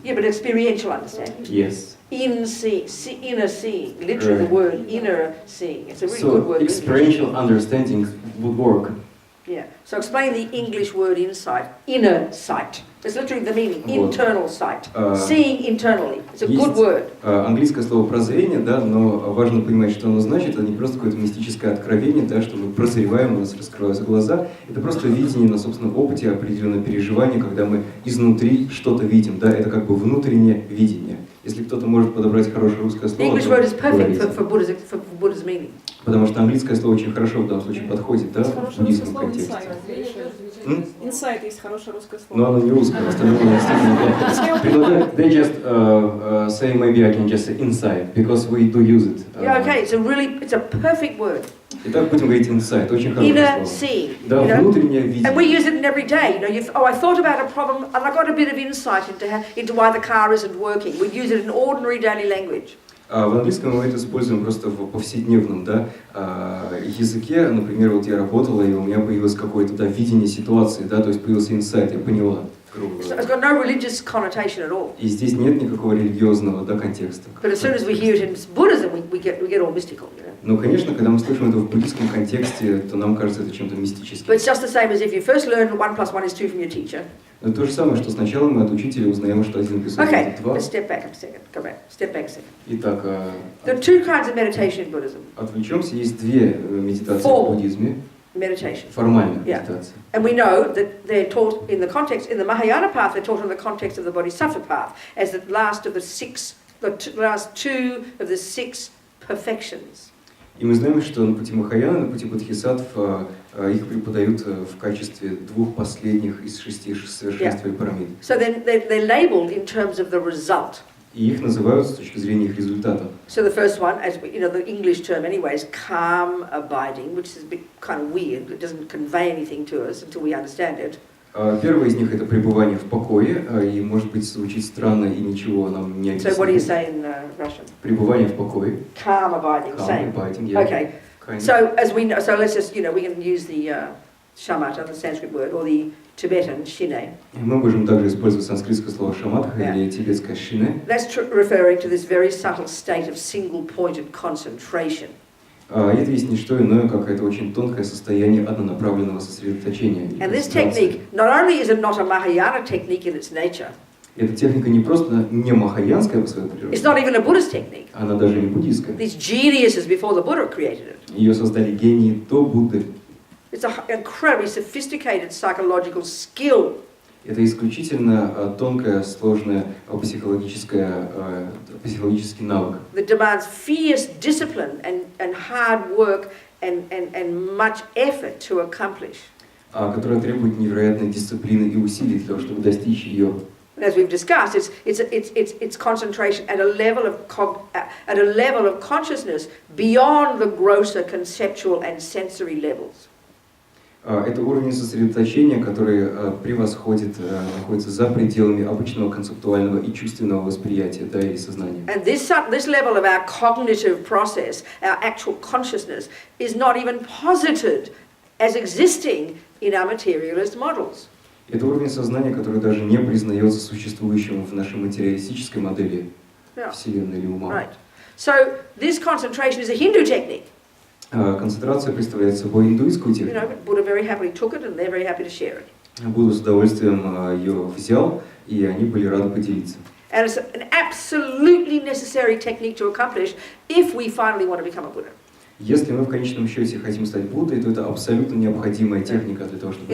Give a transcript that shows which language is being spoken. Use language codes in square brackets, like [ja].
[en] Yeah, but experiential understanding. Yes. Inner seeing, literally the word inner seeing. It's a really good word. So experiential understanding would work. Yeah. So explain the English word insight. Inner sight. It's literally the meaning. Internal sight. Seeing internally. It's a good word. [ru] Английское слово прозрение, да, но важно понимать, что оно значит. Это не просто какое-то мистическое откровение, да, что мы прозреваем, у нас раскрываются глаза. Это просто видение на собственном опыте, определенное переживание, когда мы изнутри что-то видим, да, это как бы внутреннее видение. Если кто-то может подобрать хорошее русское слово, [en] English word is perfect for Buddha's meaning. [ru] Потому что английское слово очень хорошо в данном случае подходит, да, в буддийском контексте. Insight есть хорошее русское слово. Но оно не русское, остальное действительно. [en] They just say maybe I can just say insight because we do use it. Yeah, okay, it's a perfect word. [ru] Итак, будем говорить insight, очень хорошее [en] Inner seeing. [ru] Да, внутреннее видение. [en] And we use it in every day. I thought about a problem and I got a bit of insight into why the car isn't working. We'd use it in ordinary daily language. [ru] В английском мы это используем просто в повседневном, да, языке. Например, вот я работала, и у меня появилось какое-то, да, видение ситуации, да, то есть появился инсайт, я поняла. [en] It's got no religious connotation at all. [ru] И здесь нет никакого религиозного, да, контекста. [en] But as soon as we hear it in Buddhism, we get all mystical, you know. [ru] Но, конечно, когда мы слышим это в буддийском контексте, то нам кажется это чем-то мистическим. [en] But it's just the same as if you first learn 1 + 1 is 2 from your teacher. [ru] Это то же самое, что сначала мы от учителя узнаем, что 1 + 1 = 2. [en] let's step back a second. Go back. Step back a second. [ru] Итак, [en] There are two kinds of meditation in Buddhism. [ru] отвлечемся. Есть две медитации в буддизме. [en] Meditation. [ru] Формальная [en] Yeah. [ru] медитация. [en] And we know that they're taught in the context, in the Mahayana path, they're taught in the context of the Bodhisattva path, as the last of the last two of the 6 perfections. [ru] И мы знаем, что на пути Махаяны, на пути Бодхисаттв их преподают в качестве 2 последних из 6 совершенствований парамид. [en] So then they're labelled in terms of the result. [ru] И их называют с точки зрения их результата. [en] So the first one, as you know, the English term anyway, is calm abiding, which is a bit kind of weird. It doesn't convey anything to us until we understand it. [ru] Первый из них это пребывание в покое, и может быть звучит странно и ничего нам не объясняет. [en] So what do you say in Russian? [ru] Пребывание в покое. [en] Calm abiding. Calm Same. abiding, yeah. Okay. Kind of. So as we know, so let's just, you know, we can use the shamatha, the Sanskrit word, or the Tibetan shine. [ru] Мы можем также использовать санскритское слово шаматха или тибетское шине. [en] That's referring to this very subtle state of single-pointed concentration. [ru] Это есть не что иное, как это очень тонкое состояние однонаправленного сосредоточения. [en] And this technique, not only is it not a Mahayana technique in its nature, [ru] эта техника не просто не махаянская по своей [en] it's not even a Buddhist technique. [ru] она даже не буддийская. [en] These geniuses before the Buddha created it. [ru] Ее создали гении до Будды. [en] It's an incredibly sophisticated psychological skill. [ru] Это исключительно тонкое, сложное психологический навык. [en] That demands fierce discipline and hard work and much effort to accomplish. [ru] Которая требует невероятной дисциплины и усилий для того, чтобы достичь ее. [en] And as we've discussed, it's concentration at a level of consciousness beyond the grosser conceptual and sensory levels. [ru] Это уровень сосредоточения, который превосходит, находится за пределами обычного концептуального и чувственного восприятия, да, или сознания. [en] And this level of our cognitive process, our actual consciousness, is not even posited as existing in our materialist models. [ru] Это уровень сознания, который даже не признается существующим в нашей материалистической модели Вселенной или ума. [en] Right. So this concentration is a Hindu technique. [ru] Концентрация представляет собой индуистскую [en] You [ru] технику. [en] know, but Buddha very happily took it, and they're very happy to share it. [ru] Будда с удовольствием ее взял, и они были рады поделиться. [en] And it's an absolutely necessary technique to accomplish if we finally want to become a Buddha. [ru] Если мы в конечном счете хотим стать Буддой, то это абсолютно необходимая техника для того, чтобы